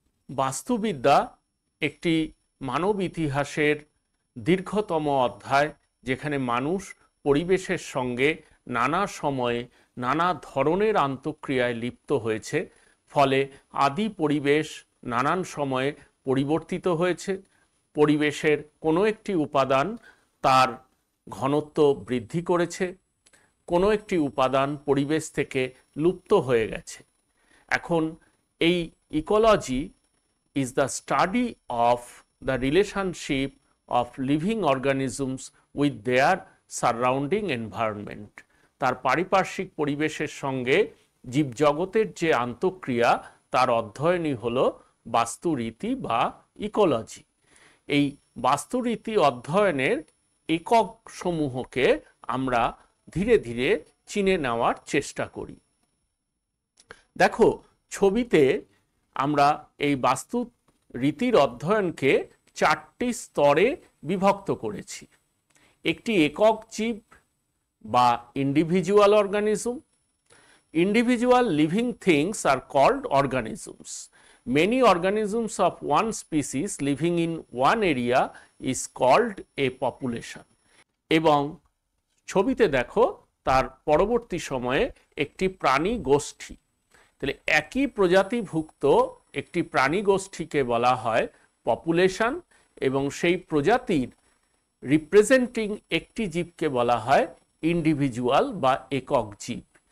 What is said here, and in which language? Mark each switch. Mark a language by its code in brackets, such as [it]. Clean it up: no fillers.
[bn] বাস্তুবিদ্যা একটি মানব ইতিহাসের দীর্ঘতম অধ্যায়, যেখানে মানুষ পরিবেশের সঙ্গে নানা সময়ে নানা ধরনের আন্তঃক্রিয়ায় লিপ্ত হয়েছে। ফলে আদি পরিবেশ নানান সময়ে পরিবর্তিত হয়েছে। পরিবেশের কোনো একটি উপাদান তার ঘনত্ব বৃদ্ধি করেছে, কোনো একটি উপাদান পরিবেশ থেকে লুপ্ত হয়ে গেছে। এখন এই [en] Ecology is the study of the relationship of living organisms with their surrounding environment. [bn] তার পারিপার্শ্বিক পরিবেশের সঙ্গে জীবজগতের যে আন্তঃক্রিয়া তার অধ্যয়নই হলো বাস্তুরীতি বা ইকোলজি। এই বাস্তুরীতি অধ্যয়নের একক সমূহকে আমরা ধীরে ধীরে চিনে নেওয়ার চেষ্টা করি। দেখো, ছবিতে আমরা এই বাস্তু রীতির অধ্যয়নকে চারটি স্তরে বিভক্ত করেছি। একটি একক জীব বা individual organism. [en] Individual living things are called organisms. Many organisms of one species living in one area is called a population. [bn] এবং ছবিতে দেখো তার পরবর্তী সময়ে একটি প্রাণী গোষ্ঠী। তাহলে একই প্রজাতিভুক্ত একটি প্রাণী গোষ্ঠীকে বলা হয় পপুলেশন, এবং সেই প্রজাতির রিপ্রেজেন্টিং একটি জীবকে বলা হয় ইন্ডিভিজুয়াল বা একক জীব।